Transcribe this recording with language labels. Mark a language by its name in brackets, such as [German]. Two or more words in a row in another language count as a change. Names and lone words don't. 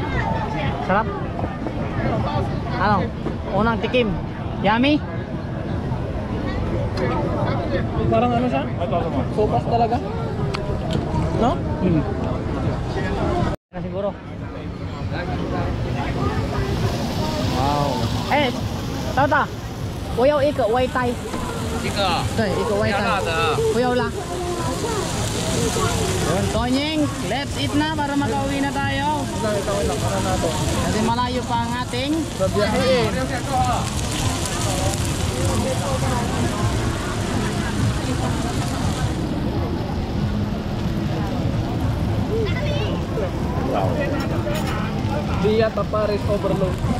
[Filipino] Sarap? Ano? Unang tikim. Yummy? Parang ano siya? Sopas talaga. No? Na siguro. Wow. Eh, Tata. [Chinese] 我要一个外带。一个对，一个外带。不要辣。Tonying, [English] let's eat [Filipino] na para makauwi na tayo. Kasi malayo pa ang ating Babiyahe. Via Tapares Overload.